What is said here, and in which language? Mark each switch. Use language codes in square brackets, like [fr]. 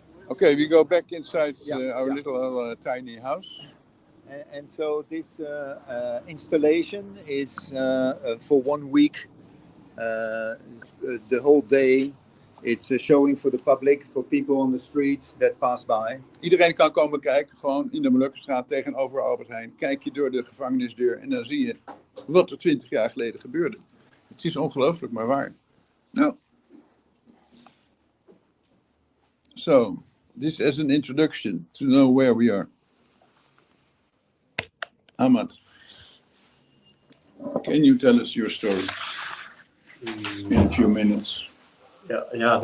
[en] Okay, we go back inside our little tiny house. And so this installation is for 1 week, the whole day. It's showing for the public, for people on the streets that pass by. [nl] Iedereen kan komen kijken, gewoon in de Molukkenstraat tegenover Albert Heijn. Kijk je door de gevangenisdeur en dan zie je wat er 20 jaar geleden gebeurde. Het is ongelooflijk, maar waar. Nou. [en] So, this is an introduction to know where we are. Hamad, can you tell us your story in a few minutes? Yeah, that's